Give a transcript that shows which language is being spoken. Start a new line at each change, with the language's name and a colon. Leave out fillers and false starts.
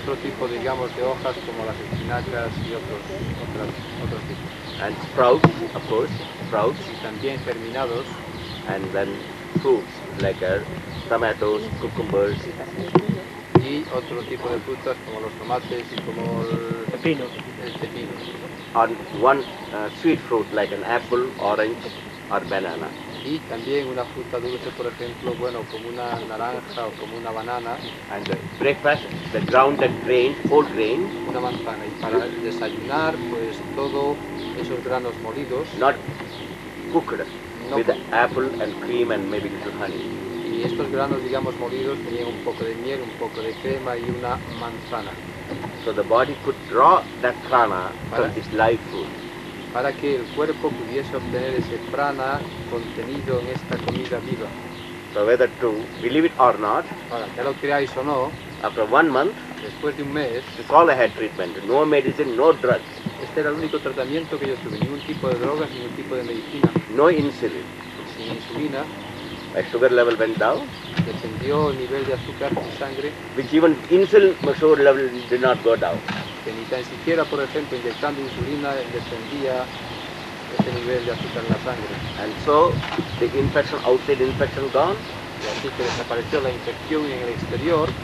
Spanish: otro tipo, digamos, de hojas como las espinacas y otros tipos.
English: And sprouts, of course, sprouts.
Spanish: Y también germinados.
English: And then fruits like tomatoes, cucumbers.
Spanish: Y otro tipo de frutas como los tomates y como el pepino.
English: On one sweet fruit like an apple, orange or banana.
Spanish: Y también una fruta dulce, por ejemplo, bueno, como una naranja o como una banana.
English: And breakfast, the grounded grain, whole grain.
Spanish: Una manzana. Y para desayunar, pues todo esos granos molidos.
English: Not cooked, with the apple and cream and maybe little honey.
Spanish: Y estos granos, digamos, molidos tenían un poco de miel, un poco de crema y una manzana.
English: So the body could draw that prana from this live food.
Spanish: Para que el cuerpo pudiese obtener ese prana contenido en esta comida viva.
English: So whether to believe it or not,
Spanish: Ahora, ya lo creáis o no,
English: after 1 month,
Spanish: después de un mes,
English: it's all I had treatment. No medicine, no drugs.
Spanish: este era el único tratamiento que yo tuve, ningún tipo de drogas, ningún tipo de medicina,
English: No insulin.
Spanish: sin insulina.
English: My sugar level went down,
Spanish: Descendió el nivel de azúcar en sangre,
English: which even insulin sugar level did not go down.
Spanish: que ni tan siquiera, por ejemplo, inyectando insulina descendía ese nivel de azúcar en la sangre.
English: And so the infection, outside infection gone,
Spanish: Y así que desapareció la infección en el exterior.